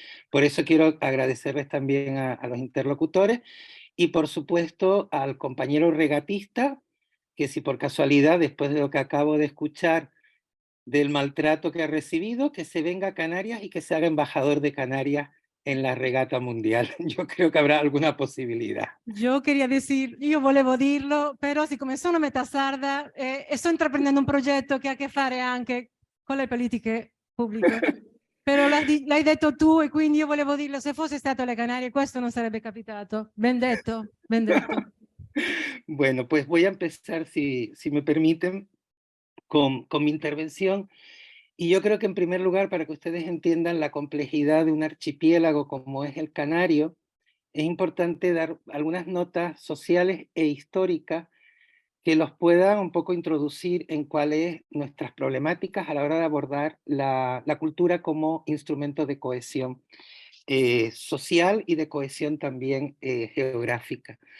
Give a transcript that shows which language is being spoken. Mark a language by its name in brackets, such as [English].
[Spanish] Por eso quiero agradecerles también a los interlocutores y por supuesto al compañero regatista, que si por casualidad, después de lo que acabo de escuchar del maltrato que ha recibido, que se venga a Canarias y que se haga embajador de Canarias en la regata mundial. Yo creo [Italian] che avrà alguna possibilità. Io [Spanish] queria decir, [Italian] io volevo dirlo, però siccome sono metà sarda e sto intraprendendo un progetto che ha a che fare anche con le politiche pubbliche, però l'hai detto tu e quindi io volevo dirlo, se fosse stato alle Canarie questo non sarebbe capitato. Ben detto, ben detto. [Spanish] Bueno, pues voy a empezar, si me permiten, con mi intervención. Y yo creo que en primer lugar, para que ustedes entiendan la complejidad de un archipiélago como es el Canario, es importante dar algunas notas sociales e históricas que los puedan un poco introducir en cuáles nuestras problemáticas a la hora de abordar la cultura como instrumento de cohesión social y de cohesión también geográfica.